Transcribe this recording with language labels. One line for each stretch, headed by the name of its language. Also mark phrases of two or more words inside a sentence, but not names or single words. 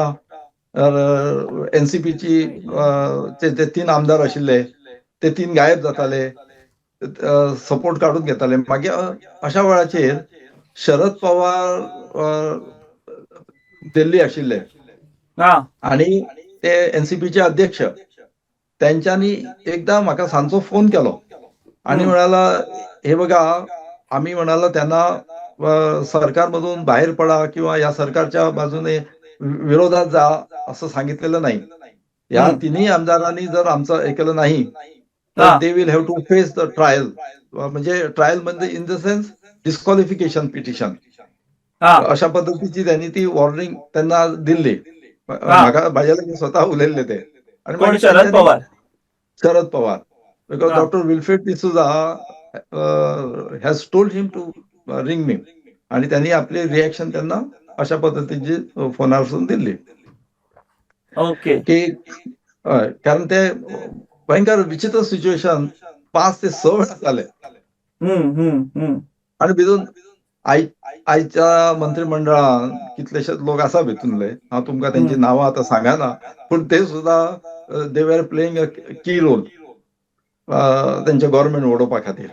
Konkani: एनसीपीची ते 3 आमदार आशिल्ले, ते 3 गायब जाताले, सपोर्ट काढून घेताले. मागीर अशा वेळाचेर शरद पवार दिल्ली आशिल्ले
Marathi: आणि ते एनसीपीचे अध्यक्ष त्यांच्यानी एकदा
Konkani: म्हाका सांजचो फोन केलो
Marathi: आणि म्हणाला, हे बघा, आम्ही म्हणाला त्यांना सरकारमधून बाहेर पडा किंवा या सरकारच्या बाजूने विरोधात जा असं सांगितलेलं नाही. या तिन्ही आमदारांनी जर आमचं ऐकलं नाही तर
English: they will have to face the trial.
Marathi: म्हणजे ट्रायल म्हणजे
English: in the sense disqualification petition,
Marathi: अशा पद्धतीची त्यांनी ती वॉर्निंग त्यांना दिली.
Konkani: म्हाका भाजला स्वतः उलयल्ले ते.
Marathi: आणि शरद पवार
English: because Doctor Wilfred D'Souza has told him to ring me,
Marathi: आणि त्यांनी आपली रिएक्शन त्यांना अशा पद्धतीची फोनावरसून दिली. ओके.
Konkani: की कारण ते भयंकर विचित्र सिच्युएशन 5 ते 6 वेळा जाले. आणि भितून आयच्या मंत्रिमंडळान कितलेशेच लोक आसा भितूनले, हांव तुमकां त्यांची नांवां आतां सांगना, पूण ते सुद्धा
English: they were playing a key role
Konkani: त्यांचे गव्हर्नमेंट ओडोवपा खातीर.